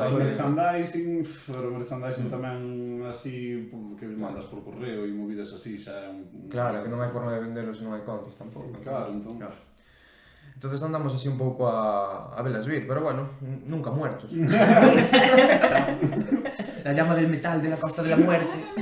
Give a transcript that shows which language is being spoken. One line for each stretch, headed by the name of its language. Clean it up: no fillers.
Galician: O merchandising tamén así, que mandas por correo e movidas así, xa é un... Claro, que non hai forma de vendelo se non hai contos tampouco. Claro, entón... Entonces andamos así un pouco a velas vir, pero bueno,
Spanish: nunca muertos. La llama del metal de la costa de la muerte.